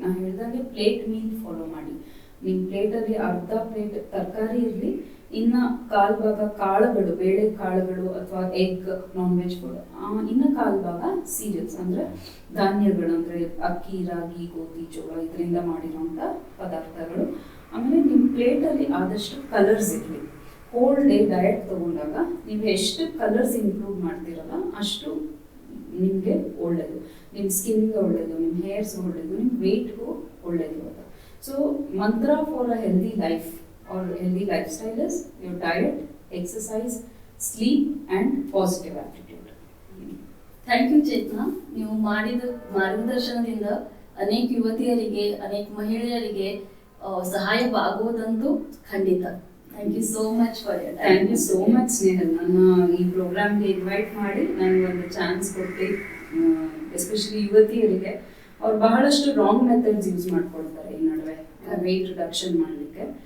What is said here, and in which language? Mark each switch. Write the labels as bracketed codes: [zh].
[kn] ನಾನು ಹೇಳಿದಾಗೆ plate meal follow ಮಾಡಿ. ನಿಮ್ಮ ಪ್ಲೇಟಲ್ಲಿ ಅರ್ಧ ಪ್ಲೇಟ್ ತರಕಾರಿ ಇರಲಿ, ಇನ್ನು ಕಾಲು ಭಾಗ ಕಾಳುಗಳು, ಬೇಳೆ ಕಾಳುಗಳು ಅಥವಾ ಎಗ್, ನಾನ್ ವೆಜ್ ಫುಡ್, ಇನ್ನು ಕಾಲು ಭಾಗ ಸೀರಿಯಲ್ಸ್ ಅಂದರೆ ಧಾನ್ಯಗಳು, ಅಂದರೆ ಅಕ್ಕಿ, ರಾಗಿ, ಗೋಧಿ, ಜೋಳ ಇದರಿಂದ ಮಾಡಿರೋಂಥ ಪದಾರ್ಥಗಳು. ಆಮೇಲೆ ನಿಮ್ಮ ಪ್ಲೇಟಲ್ಲಿ ಆದಷ್ಟು ಕಲರ್ಸ್ ಇರಲಿ. ಹೋಲ್ ಡೇ ಡಯಟ್ ತಗೊಂಡಾಗ ನೀವು ಎಷ್ಟು ಕಲರ್ಸ್ ಇನ್ಕ್ಲೂಡ್ ಮಾಡ್ತೀರಲ್ಲ ಅಷ್ಟು ನಿಮಗೆ ಒಳ್ಳೆಯದು. ನಿಮ್ಮ ಸ್ಕಿನ್ಗೆ ಒಳ್ಳೆಯದು, ನಿಮ್ಮ ಹೇರ್ಸ್ಗೆ ಒಳ್ಳೆಯದು, ನಿಮ್ಮ ವೆಯ್ಟ್ಗೂ ಒಳ್ಳೆಯದು ಅದು. [en] So mantra for a healthy life or healthy lifestyle is your diet, exercise, sleep and positive attitude. Thank you Chetana. [kn] ನೀವು ಮಾಡಿದ ಮಾರ್ಗದರ್ಶನದಿಂದ ಅನೇಕ ಯುವತಿಯರಿಗೆ, ಅನೇಕ ಮಹಿಳೆಯರಿಗೆ ಸಹಾಯವಾಗುವುದಂತೂ ಖಂಡಿತ. [en] Thank you so much for your time. Thank you so much Snehal. [kn] ನನ್ನ ಈ ಪ್ರೋಗ್ರಾಮ್ಗೆ ಇನ್ವೈಟ್ ಮಾಡಿ ನನಗೆ ಒಂದು ಚಾನ್ಸ್ ಕೊಟ್ಟು, ಎಸ್ಪೆಷಲಿ ಯುವತಿಯರಿಗೆ ಅವ್ರು ಬಹಳಷ್ಟು ರಾಂಗ್ ಮೆಥಡ್ಸ್ ಯೂಸ್ ಮಾಡ್ಕೊಳ್ತಾರೆ ಈ ನಡುವೆ ವೆಯ್ಟ್ ರಿಡಕ್ಷನ್ ಮಾಡಲಿಕ್ಕೆ.